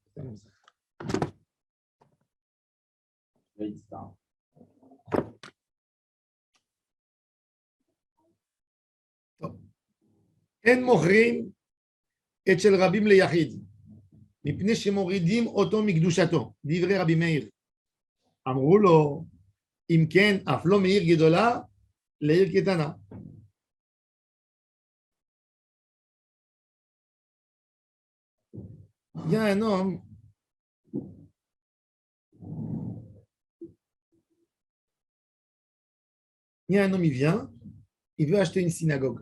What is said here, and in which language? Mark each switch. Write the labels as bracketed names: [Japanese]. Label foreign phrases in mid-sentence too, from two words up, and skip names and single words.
[Hebrew] En מוכרים את של רבים ליחיד, מפני שמורידים אותו מקדושתו, דברי רבי מאיר. אמרו לו, אם כן, אף לא מעיר גדולה לעיר קטנה. [French] Il y a un homme il vient, il veut acheter une synagogue.